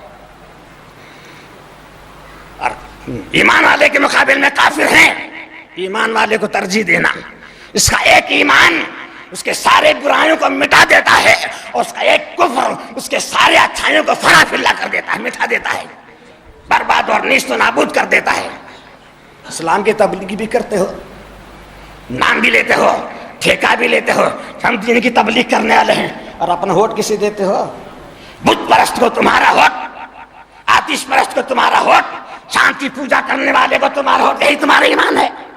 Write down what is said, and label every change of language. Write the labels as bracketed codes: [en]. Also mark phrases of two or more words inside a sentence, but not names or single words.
[ur] اور ایمان والے کے مقابل میں کافر ہیں، ایمان والے کو ترجیح دینا، اس کا ایک ایمان اس کے سارے برائیوں کو مٹا دیتا ہے، اور اس کا ایک کفر اس کے سارے اچھائیوں کو فرا پھلا کر دیتا ہے، مٹا دیتا ہے، برباد اور نیست و نابود کر دیتا ہے۔ اسلام کی تبلیغ بھی کرتے ہو، نام بھی لیتے ہو، ٹھیکہ بھی لیتے ہو، ہم دین کی تبلیغ کرنے والے ہیں، اور اپنا ووٹ کسی دیتے ہو؟ بت پرست کو تمہارا ووٹ، آتش پرست کو تمہارا ووٹ، شانتی پوجا کرنے والے کو تمہارا ووٹ، یہی تمہارا ایمان ہے؟